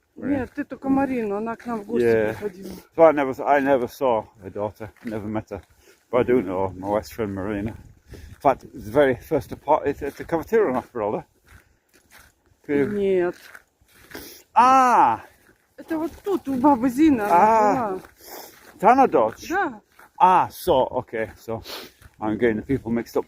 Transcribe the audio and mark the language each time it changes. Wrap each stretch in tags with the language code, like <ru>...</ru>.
<ru>Нет, ты только Марину, она к нам в гости приходила.</ru> <en>So I never saw her daughter, never met her. But I do know my best friend Marina. In fact, it's the very first apartment. It's a</en> <ru>квартира у нас, правда? Нет. Ah, Это вот тут, у бабы Зины она А. жила. Tanadoch. Да.</ru> <en>Ah, so okay, so I'm getting the people mixed up.</en>